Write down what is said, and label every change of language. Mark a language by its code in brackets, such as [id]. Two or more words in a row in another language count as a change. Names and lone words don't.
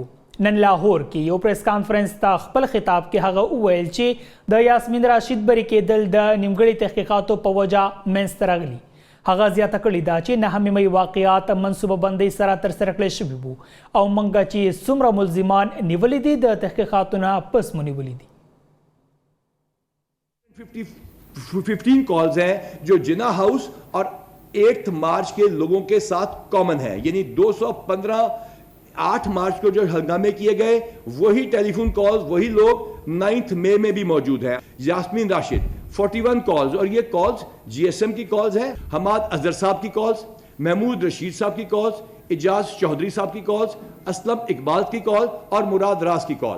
[ps] نن لاهور کې یو پریس کانفرنس ته خپل خطاب کې هغه وویل چې د یاسمین راشد بری کېدل د نیمګړي تحقیقاتو په وجه منځته راغلي. هغه زیاته کړې ده چې 9 مې واقعات منصوبه بندۍ سره ترسره کړل شوي وو او موږ چې څومره ملزمان نیولي دي د تحقیقاتو نه پس مو نیولي دي. [ur] 15 کالز ہیں جو جناح ہاؤس اور 8 مارچ کے لوگوں کے ساتھ کامن ہے، یعنی 215 8 مارچ کو جو ہنگامے کیے گئے وہی ٹیلیفون کالز وہی لوگ 9 مئی میں بھی موجود ہے. یاسمین راشد 41 کالز اور یہ کالز GSM کی کالز ہیں، حماد اظہر صاحب کی کالز، محمود رشید صاحب کی کالز، اعجاز چوہدری صاحب کی کالز، اسلم اقبال کی کال اور مراد راج کی کال.